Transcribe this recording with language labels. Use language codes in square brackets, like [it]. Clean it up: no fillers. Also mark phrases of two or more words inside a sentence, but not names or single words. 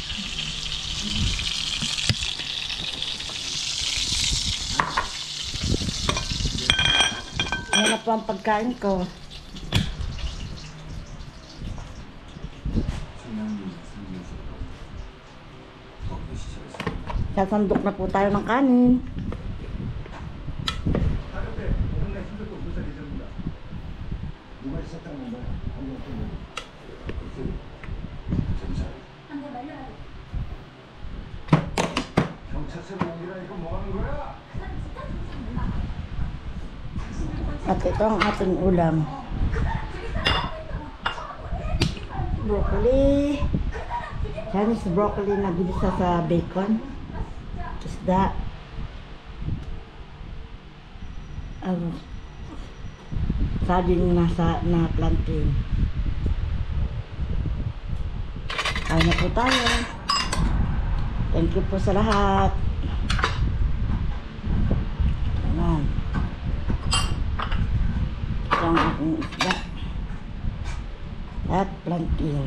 [tl] Ayan na po ang pagkain ko. Sasandok na po tayo ng kanin. [ko] 누가 있었다는 거야? 한번 경찰서로 옮기라니까 뭐 하는 거야? [tl] At ito ang ating ulam. Broccoli. [en] Chinese broccoli [tl] na ginisa sa bacon. Isda. Saging na plantain. Kain na po tayo. [en] Thank you [tl] po sa lahat. Ayan. Ito ang aking isda. At plantain.